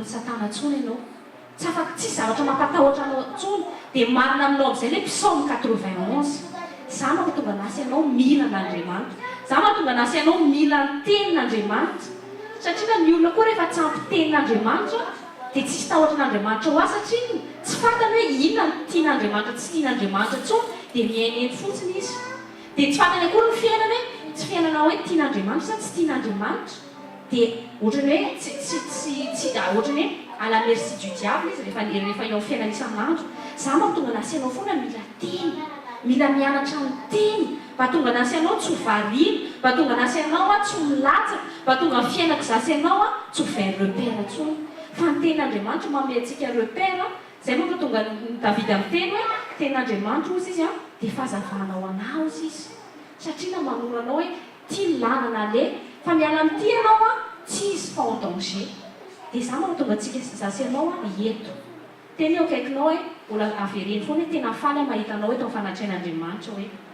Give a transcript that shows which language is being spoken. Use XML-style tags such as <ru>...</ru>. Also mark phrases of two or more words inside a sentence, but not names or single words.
<mg>satana tsony ianao tsy zavatra mampatahotra anao tsony dia marina aminao amin'izay le psaume 91 za mahatonga anasy ianao mila n'Andriamanitra za mahatonga anasy ianao mila ny tenin'Andriamanitra satria ny olona koa rehefa tsy ampy tenin'Andriamanitra dia tsisy tahotra n'Andriamanitra ho azy satria tsy fantany hoe inona ny tian'Andriamanitra tsy tian'Andriamanitra tsony dia miaineny fotsiny izy dia tsy fantany akory ny fiainana tsy fiainana hoe tian'Andriamanitra sa tsy tian'Andriamanitra dia ohatrany hoe ohatrany hoe</mg> <fr>à la merci du diable</fr> <mg>izy rehefa eo amin'ny fiainana isan'andro za mahatonga anasy ianao foana mila teny mila mianatra ny teny mba tonga anasy ianao tsy ho variana mba tonga anasy ianao a tsy ho milatsaka mba tonga ny fiainako zasy ianao a tsy ho vain repère tsony fa ny tenin'Andriamanitra manome antsika repère zay manko tonga ny David amin'ny teny hoe tenin'Andriamanitra ozy izy a dia fahazavanao anao izy satria na manoro anao hoe tia lanana le fa miala amin'ity ianao a tsy izy fa</mg> <fr>en danger</fr> <mg>dia za mahatonga antsika zasy ianao a eto teny eo akaikinao hoe mbola avereny foana hoe tena faly mahita anao hoe tao fanatrehan'Andriamanitra hoe</mg>